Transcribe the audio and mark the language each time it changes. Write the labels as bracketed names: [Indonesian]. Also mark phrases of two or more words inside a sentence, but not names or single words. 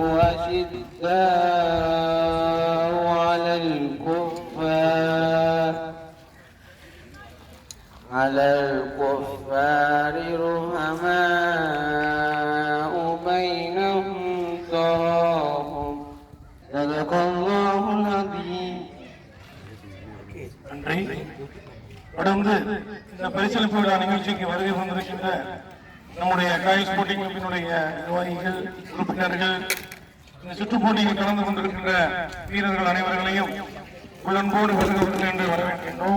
[Arabic] أشداء على الكفار رحماء بينهم تراهم صدق الله العظيم. [Tamil] தொடர்ந்து இந்த பரிசளிப்பு விழா நிகழ்ச்சிக்கு வருகை வந்திருக்கின்ற நம்முடைய காய் ஸ்போர்ட்டிங் கிளப்பினுடைய நிர்வாகிகள், உறுப்பினர்கள், இந்த சுற்றுப் போட்டியில் கலந்து கொண்டிருக்கின்ற வீரர்கள் அனைவர்களையும் உள்ளன்போடு வருகிறவர்கள் என்று வரவேற்கின்றோம்.